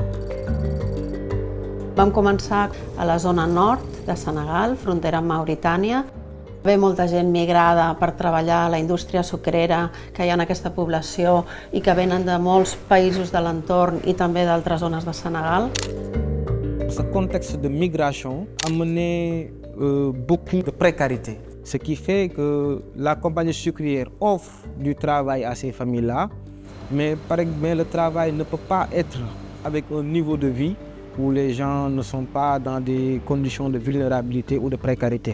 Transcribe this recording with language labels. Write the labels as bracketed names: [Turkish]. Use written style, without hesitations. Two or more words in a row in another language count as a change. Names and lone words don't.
[Catalan] Vam començar a la zona nord de Senegal, frontera amb Mauritània. Ve molta gent migrada per treballar a la indústria sucrera que hi ha en aquesta població i que venen de molts països de l'entorn i també d'altres zones de Senegal. [French] Ce contexte de migration a mené beaucoup de précarité, ce qui fait que la compagnie sucrière offre du travail à ces familles-là, mais le travail ne peut pas être avec un niveau de vie où les gens ne sont pas dans des conditions de vulnérabilité ou de précarité.